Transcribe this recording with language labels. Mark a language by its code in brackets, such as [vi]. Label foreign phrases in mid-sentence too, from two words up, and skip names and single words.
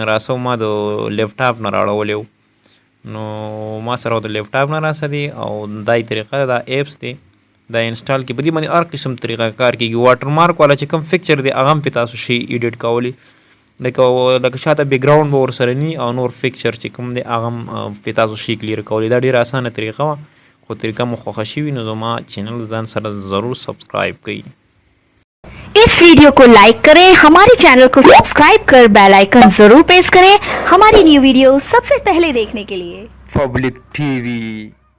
[ps] نه راسو ما د لیپټاپ نه راوړولی نو ما سره د لیپټاپ نه راسه دی او دای طریقه دا اپس دی دا انسټال کې په دې باندې هر قسم طریقه کار کېږي واټر مارک والا چې کوم پکچر دی هغه هم په تاسو شي ایډیټ کولی لکه شاته بیک ګراوند به ورسره نی او نور پکچر چې کوم دی هغه هم په تاسو شي کلیر کولی دا ډیره اسانه طریقه وه خو طریقه مو خوښه شوي نو زما چینل ځان سره ضرور سبسکرائب کړئ [hi] इस वीडियो को लाइक करें, हमारे चैनल को सब्सक्राइब कर [en] bell icon [hi] जरूर प्रेस करें हमारी [en] new video [hi] सबसे पहले देखने के लिए। पब्लिक टीवी।